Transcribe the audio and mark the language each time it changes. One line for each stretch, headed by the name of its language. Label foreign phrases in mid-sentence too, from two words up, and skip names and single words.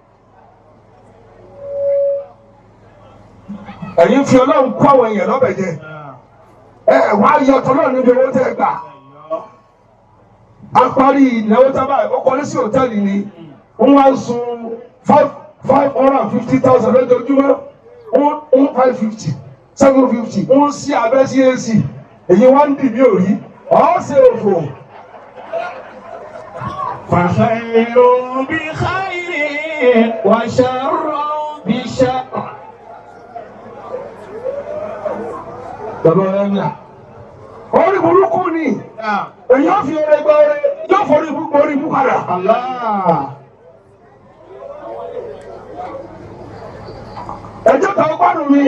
Yoruba: ẹ̀yin fi Ọlọ́run kó àwọn èèyàn lọ́bẹ̀ jẹ wá yọ tọ́lọ́ níbi owó tẹ́ gbà á parí ìnáwó tábà ọkọ̀lẹ́ sí hòtẹ́ẹ̀lì ni wọ́n wá ń sun 550,000 lójoojúmọ́ 550 750 wọ́n sí abẹ́ sí AC èyí wá ń dì mí òrí ọ̀ọ́sẹ̀ òfò.
Arabic: فالخير بالخير والشر بالشر.
Yoruba: Bàbá ọ̀rẹ́ mi à. Orí burúkú ni. Èyàn fi ọrẹ gba ọrẹ yóò forí burúkú orí mú padà. Ẹjọ́ kan gbádùn mi.